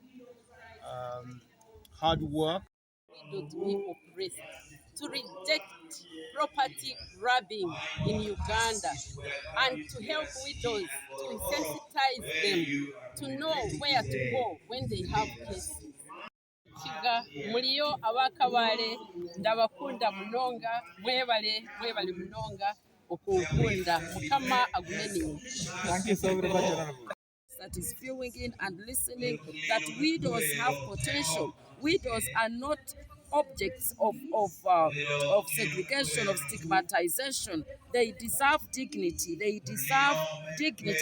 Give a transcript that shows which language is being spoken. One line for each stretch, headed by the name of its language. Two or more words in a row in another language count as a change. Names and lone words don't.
English: Hard work. To be oppressed, to reject property grabbing in Uganda, and to help widows, to sensitize them, to know where to go when they have cases.
Chiga: Kiga muliyo abakabale ndabakunda munonga mwebale munonga okunkunda mukama aguneni.
English: Thank you so very much, Honorable. That is viewing in and listening that widows have potential. Widows are not objects of segregation, of stigmatization. They deserve dignity. They deserve dignity.